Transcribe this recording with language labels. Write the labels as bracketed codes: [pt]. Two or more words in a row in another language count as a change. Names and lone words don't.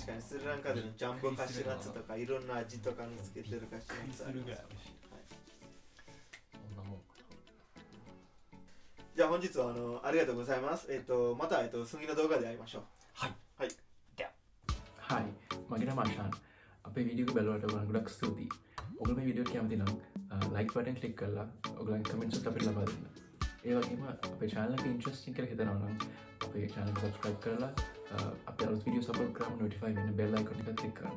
[ja] 確かにスリランカでのジャンボカシューナッツとかいろんな味とかにつけてるカシューナッツあります。そんなもんかな。じゃあ本日はありがとうございます。また次の動画で会いましょう。では。 [si] Hi, මගේ නම අශාන්. අපේ වීඩියෝ බලවට ඔයගොල්ලන්ට ගොඩක් ස්තුතියි. ඔයගොල්ලෝ මේ වීඩියෝට කැමති නම් [en] like button click [si] කරලා ඔයගොල්ලන්ගේ comments උත් අපිට ලබා දෙන්න. ඒ වගේම අපේ channel එක interesting කියලා හිතනවා නම් අපේ channel එක subscribe කරලා අපේ අලුත් [en] videos upload [si] කරාම notify වෙන්න [en] bell icon [si] එක click කරන්න.